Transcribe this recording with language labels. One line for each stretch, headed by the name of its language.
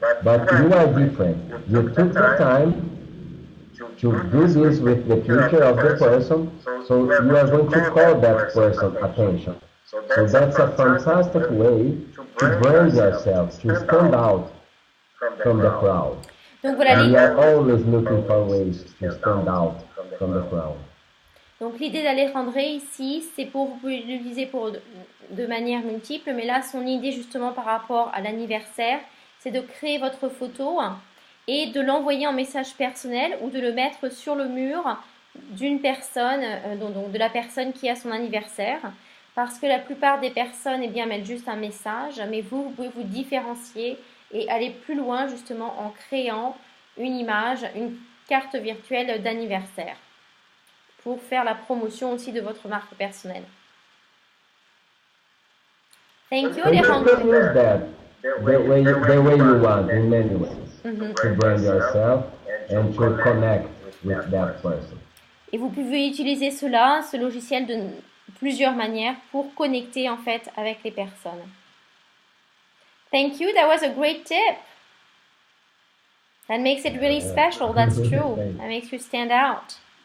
English: But you are different. You took the time to do this with the picture of the person, so you are going to call that person attention. So that's a fantastic way to brand yourself, to stand out from the crowd.
French: Donc voilà,
English: And we are always looking for ways to stand out from the crowd.
French: Donc l'idée d'Alejandre ici, c'est pour, vous pouvez l'utiliser de manière multiple, mais là son idée justement par rapport à l'anniversaire, c'est de créer votre photo et de l'envoyer en message personnel ou de le mettre sur le mur d'une personne, donc de la personne qui a son anniversaire, parce que la plupart des personnes mettent juste un message, mais vous pouvez vous différencier et aller plus loin justement en créant une image, une carte virtuelle d'anniversaire. pour faire la promotion aussi de votre marque personnelle.
English: Thank you, You can Alejandro. use that the way you want in many ways to brand yourself and to connect with that person.
French: Et vous pouvez utiliser ce logiciel de plusieurs manières pour connecter en fait avec les personnes.
English: Thank you, that was a great tip. That makes it really special, that's true. That makes you stand out.